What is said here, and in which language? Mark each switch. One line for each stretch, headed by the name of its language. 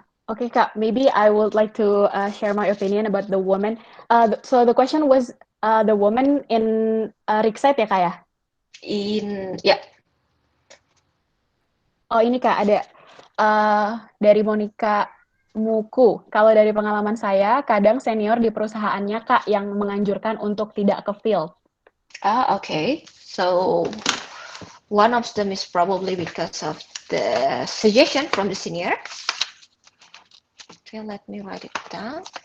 English: Okay, Kak, maybe I would like to share my opinion about the woman. So the question was the woman in rig site ya, Kak ya? Yeah.
Indonesian: Oh, ini Kak, ada dari Monica Muku. Kalau dari pengalaman saya, kadang senior di perusahaannya, Kak, yang menganjurkan untuk tidak ke field.
English: Okay. So one of them is probably because of the suggestion from the senior. Okay, let me write it down.